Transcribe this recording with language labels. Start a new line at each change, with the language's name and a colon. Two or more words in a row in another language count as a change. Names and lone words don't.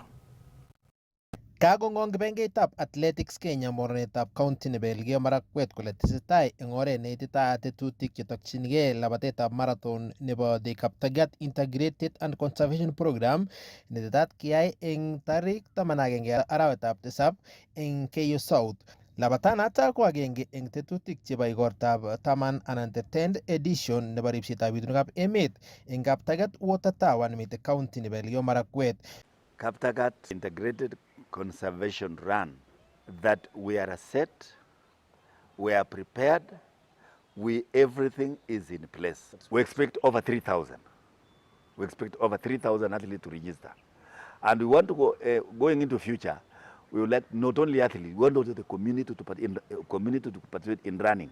Kalenjin: Kagong'ong kibengeitab Athletics Kenya mornetab county nebo Elgeyo Marakwet kole tesetai eng oret neititaat tetutik chetokchinigei labatetab marathon nebo the Kaptagat Integrated and Conservation Program netetat kiyai eng tarik 11 arawetab tisab eng Keyo South. Labatanatak ko agenge eng tetutik chebo igortab 10 anan
English: the 10th edition
Kalenjin: nebo ripsetab bitunekab emet eng Kaptagat Water Tower nemite county nebo Elgeyo Marakwet.
English: Kaptagat Integrated Conservation Run, that we are set, we are prepared, everything is in place. We expect over 3,000 We expect over 3,000 athletes to register. And we want to go, going into future, we would like not only athletes, we want also the community to participate in running.